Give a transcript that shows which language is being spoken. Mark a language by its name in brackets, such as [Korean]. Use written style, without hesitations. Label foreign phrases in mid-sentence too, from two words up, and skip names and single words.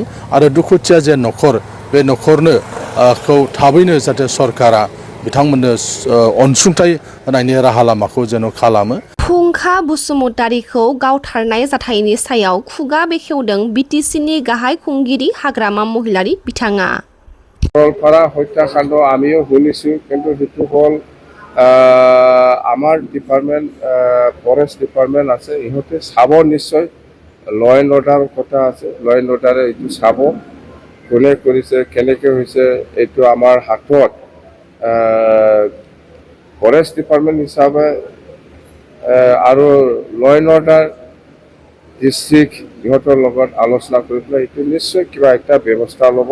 [Bodo] आरो दुखुथिया जे न'खर, बे न'खरनो थाबैनो जाहाथे सरकारा बिथांमोननो अनसुंथाइ होनायनि राहा लामाखौ जेन' खालामो। फुंखा बसुमतारीखौ गावथारनाय जाथायनि सायाव खुगा बेखेवदों BTCनि गाहाय खुंगिरि हाग्रामा महिलारी बिथाङा। [Assamese] গোৱালপাৰা হত্যাকাণ্ড আমিও শুনিছোঁ, কিন্তু সেইটো হ'ল আমাৰ [English] department forest department [Assamese] আছে, ইহঁতে চাব নিশ্চয়। [English] law and order [Assamese] কথা আছে, [English] law and ordere [Assamese] এইটো চাব কোনে কৰিছে কেনেকৈ হৈছে। এইটো আমাৰ হাতত [English] forest department [Assamese] হিচাপে আৰু [English] law and order district [Assamese] ইহঁতৰ লগত আলোচনা কৰি পেলাই এইটো নিশ্চয় কিবা এটা ব্যৱস্থা ল'ব।